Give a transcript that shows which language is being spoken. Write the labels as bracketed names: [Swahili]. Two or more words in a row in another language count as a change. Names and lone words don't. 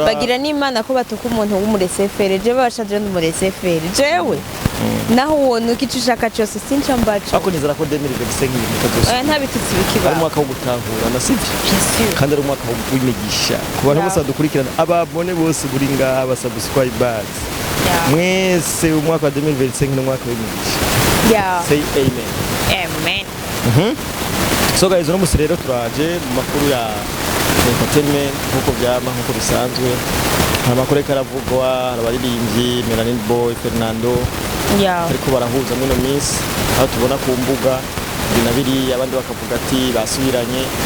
[Rundi] bagira n'Imana ko batuka umuntu w'umuresefere je bashaje n'umuresefere jewe naho wona ukicushaka cyose sinca mbaca ako nizera ko 2025 ibintu nta bitutsi bikiba ari umwaka wo gutahura nasivye kandi ari umwaka w'imigisha ku bantu bose badukurikirana ababone bose buri ngaha basubscribers mwese umwaka wa 2025 n'umwaka w'imigisha. [English] Say amen. [Rundi] Amen. [English] So guys [Rundi] no musirero turaje mu makuru ya entertainment nkuko byama nkuko bisanzwe hari amakuru karavugwa abaririmbyi Melanin boy Fernando ariko barahuza muri no miss aho tubona ku mbuga binabiri abandi bakavuga ati basubiranye